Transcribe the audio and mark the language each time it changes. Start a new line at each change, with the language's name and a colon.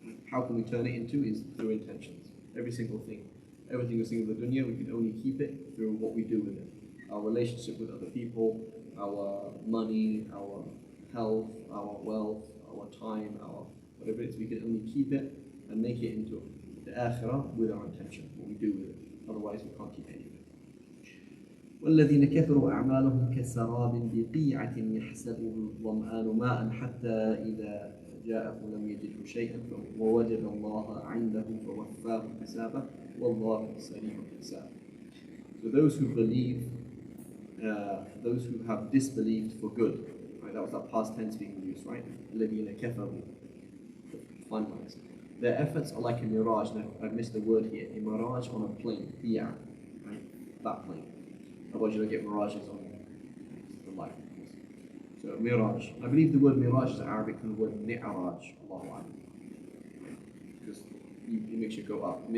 English: How can we turn it into is through intentions. Every single thing. Everything we see in the dunya, we can only keep it through what we do with it. Our relationship with other people, our money, our health, our wealth, our time, our whatever it is, we can only keep it and make it into the akhirah with our intention, what we do with it. Otherwise, we can't keep any of it.
Arabic: والذين كفروا أعمالهم كسراب بقيعة يحسبه الظمآن ماء حتى إذا جاءه لم يجده شيئا ووجد الله عنده فوفاه حسابه والله سريع الحساب.
English: So those who believe, those who have disbelieved for good, right? That was that past tense being used, right?
Arabic: الذين كفروا,
English: finalized. Their efforts are like a mirage. Now, I've missed the word here. A mirage on a plane. Yeah, right? That plane. Otherwise, you don't get mirages on the light. So, mirage. I believe the word mirage is Arabic from the word mi'raj. Allahu Akbar. Because it makes you go up.